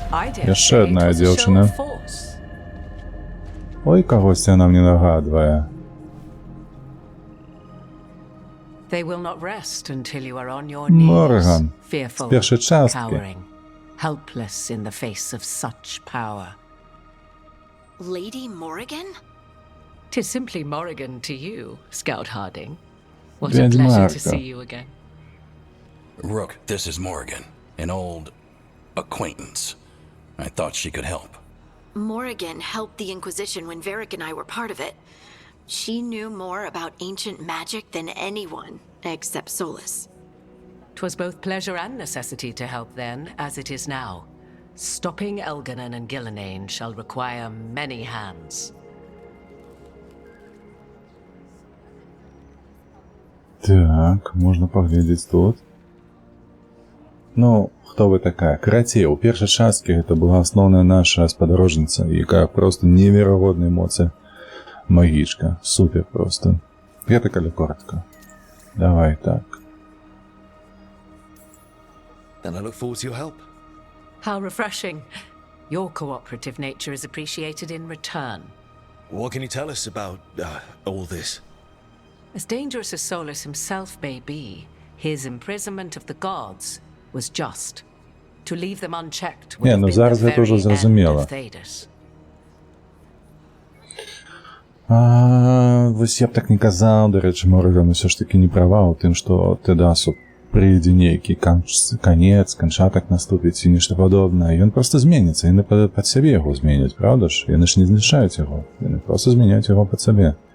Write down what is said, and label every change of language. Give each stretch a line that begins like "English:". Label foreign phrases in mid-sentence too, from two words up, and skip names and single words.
Belarusian: Яшчэ одна дзяўчына. Ой, кагось яна мне нагадвае.
English: They will not rest until you are on your Morgan. knees, fearful,
Belarusian: З першай часткі.
English: cowering, helpless in the face of such power. Lady Morrigan? 'Tis simply Morrigan to you, Scout Harding. What a pleasure to see you again. Rook, this is Morrigan, an old acquaintance. I thought she could help. Morrigan helped the Inquisition when Varric and I were part of it. She knew more about ancient magic than anyone, except Solus. 'Twas both pleasure and necessity to help then, as it is now. Stopping Elganon and Gillenane shall require many hands.
Belarusian: Так, можна паглядзець тут. Ну, хто вы такая? Карацей, у першай часткі гэта была асноўная наша спадарожніца, якая просто неверагодная эмоцыя. Магічка. Супер просто. Гэта калі коротка. Давай так.
English: Then I look forward to your help. How refreshing. Your cooperative nature is appreciated in return. What can you tell us about all this? As dangerous as Solus himself may be, his imprisonment of the gods was just. To leave them unchecked would have been
Belarusian: зараз
English: the
Belarusian: гэта ўжо
English: very end
Belarusian: зразумела.
English: of Thedas.
Belarusian: Вось я б так не казаў, дарэчы, Морган усё ж такі не права ў тым, што Тэдасу прыйдзе нейкі канец, канчатак наступіць ці нешта падобнае. Ён проста зменіцца, яны пад сябе яго зменяць, правда ж? Яны ж не знішаюць яго, яны проста змяняюць яго пад сабе.